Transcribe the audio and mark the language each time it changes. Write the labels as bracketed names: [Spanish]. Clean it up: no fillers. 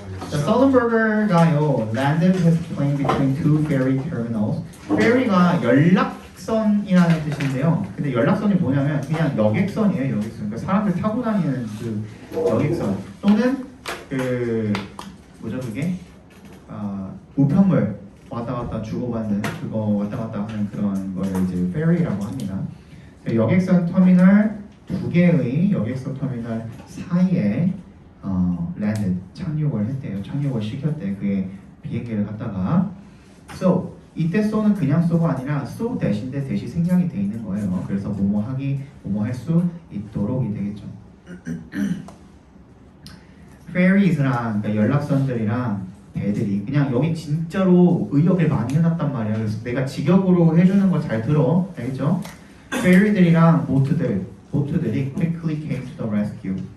[English] 자, 서든버거가요 landed his plane between two ferry terminals. [Korean] ferry가 연락선이라는 뜻인데요. 근데 연락선이 뭐냐면 그냥 여객선이에요. 여객선. 그러니까 사람들 타고 다니는 그 여객선 또는 그 뭐죠 그게 우편물 왔다 갔다 주고받는 그거 왔다 갔다 하는 그런 거를 이제 ferry라고 합니다. 여객선 터미널 두 개의 여객선 터미널 사이에 landed 착륙을 했대요. 착륙을 시켰대. 그게 비행기를 갖다가 so 이때 so는 그냥 so가 아니라 so 대신에 대시 생략이 돼 있는 거예요. 그래서 뭐뭐 하기 뭐뭐 할 수 있도록이 되겠죠. ferries랑 그러니까 연락선들이랑 배들이 그냥 여기 진짜로 의역을 많이 해놨단 말이야. 그래서 내가 직역으로 해주는 거 잘 들어. 알겠죠? [English] ferry들이랑 보트들이 quickly came to the rescue.